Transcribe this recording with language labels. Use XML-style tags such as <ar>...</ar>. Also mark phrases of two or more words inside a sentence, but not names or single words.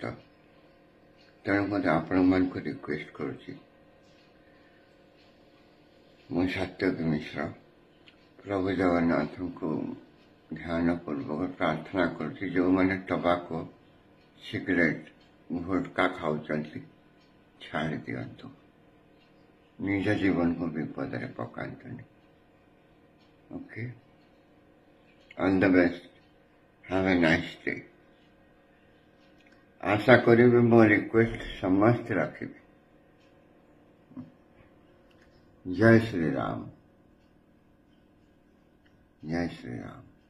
<or>ତେଣୁ ମୋତେ ଆପଣମାନଙ୍କୁ ରିକ୍ୱେଷ୍ଟ କରୁଛି, ମୁଁ ସତ୍ୟକି ମିଶ୍ର ପ୍ରଭୁ ଜଗନ୍ନାଥଙ୍କୁ ଧ୍ୟାନପୂର୍ବକ ପ୍ରାର୍ଥନା କରୁଛି, ଯେଉଁମାନେ ଟବାକୋ, ସିଗାରେଟ୍, ଗୁଟକା ଖାଉଛନ୍ତି ଛାଡ଼ି ଦିଅନ୍ତୁ। ନିଜ ଜୀବନକୁ ବିପଦରେ ପକାନ୍ତୁନି।</or> <en>Okay, all the best, have a nice day.</en> <or>ଆଶା କରିବେ ମୋ ରିକ୍ୱେଷ୍ଟ ସମସ୍ତ ରଖିବେ।</or> <hi>जय श्री राम, जय श्री राम।</hi>